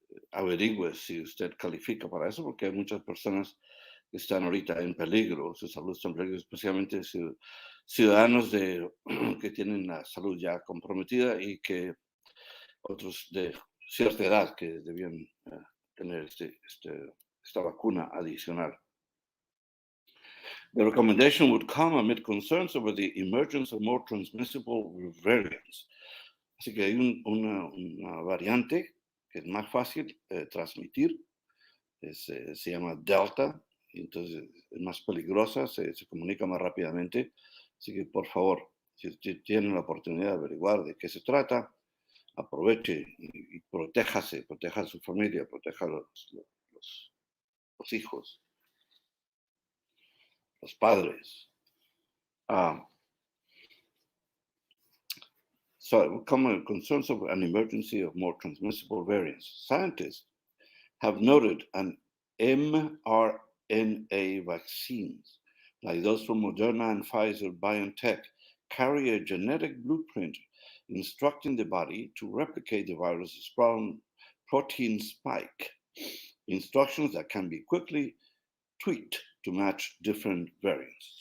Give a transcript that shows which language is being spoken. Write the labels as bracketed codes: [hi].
[es] averigüe si usted califica para eso, porque hay muchas personas que están ahorita en peligro, su salud está en peligro, especialmente ciudadanos que tienen la salud ya comprometida y que otros de cierta edad que debían tener esta vacuna adicional. [en] The recommendation would come amid concerns over the emergence of more transmissible variants. [es] Así que hay una variante que es más fácil transmitir, se llama Delta, entonces es más peligrosa, se comunica más rápidamente. Así que, por favor, si usted tiene la oportunidad de averiguar de qué se trata, aproveche y proteja a su familia, proteja a los hijos, los padres. [en] So, common concerns of an emergency of more transmissible variants. Scientists have noted an mRNA vaccines, like those from Moderna and Pfizer-BioNTech, carry a genetic blueprint instructing the body to replicate the virus's protein spike, instructions that can be quickly tweaked to match different variants.